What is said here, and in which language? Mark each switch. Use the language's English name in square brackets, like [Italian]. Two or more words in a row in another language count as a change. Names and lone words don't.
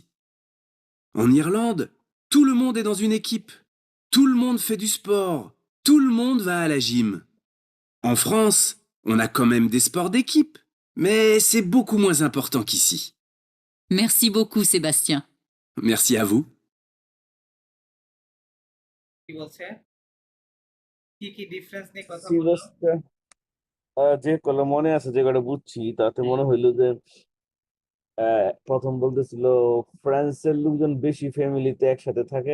[French] En Irlande, tout le monde est dans une équipe. Tout le monde fait du sport. Tout le monde va à la gym. En France, on a quand même des sports d'équipe, mais c'est beaucoup moins important qu'ici. Merci beaucoup, Sébastien. Merci à vous. [Bangla] কি বলছে? কি ডিফারেন্স নিয়ে কথা বললো? সিলেবাসটা যে কলা মনে আছে যে কটা বুঝছি তাতে মনে হইলো যে প্রথম বলতেছিল ফ্রান্সের লোকজন বেশি ফ্যামিলিতে একসাথে থাকে,